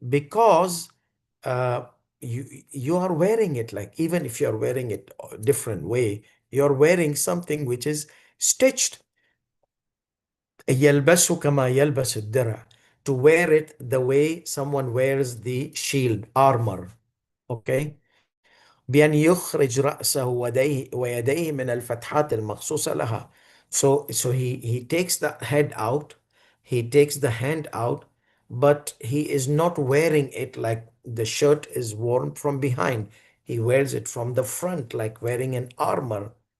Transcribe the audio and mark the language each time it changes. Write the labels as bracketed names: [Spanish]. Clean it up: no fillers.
[English] Because uh, you are wearing it, like even if you're wearing it a different way, you're wearing something which is stitched. [Arabic] يلبسه كما يلبس الدرع, [English] to wear it the way someone wears the shield, armor. [Arabic] Okay, بأن يخرج رأسه ويديه من الفتحات المخصوصة لها. [English] So he takes the head out, he takes the hand out, but he is not wearing it like the shirt is worn from behind. He wears it from the front, like wearing an armor.